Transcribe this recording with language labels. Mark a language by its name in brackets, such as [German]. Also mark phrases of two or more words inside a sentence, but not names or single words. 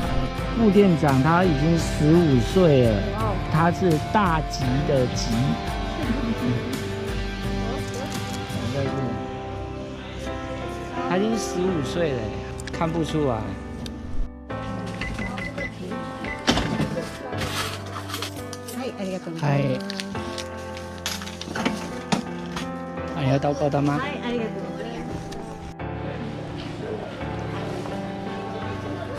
[Chinese] 副店长他已经15岁了，他是大吉的吉。他已经15岁了，看不出来。嗨。 [Japanese] ありがとうございます。はい、ありがとうございます。